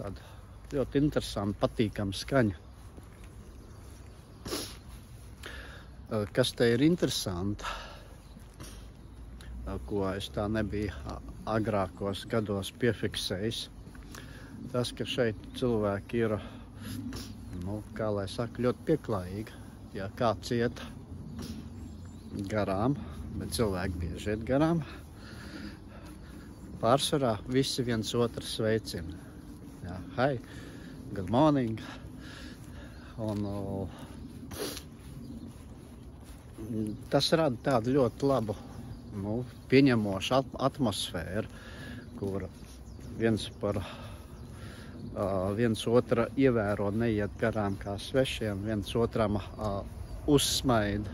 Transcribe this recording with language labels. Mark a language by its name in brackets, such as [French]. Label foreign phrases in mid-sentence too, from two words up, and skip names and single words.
[Latvian] Tāda ļoti interesanta, patīkama skaņa. Kas te ir interesanti, ko es tā nebiju agrākos gados piefiksējis, tas, ka šeit cilvēki ir, kā lai saka, ļoti pieklājīgi. Ja kāds iet garām, bet cilvēki bieži iet garām, pārsvarā visi viens otru sveicina. Ja, [English] hi, good morning. [Latvian] Un tas rada tādu ļoti labu, pieņemošu atmosfēru, kur viens otra ievēro, neiet garām kā svešiem, viens otram uzsmaida.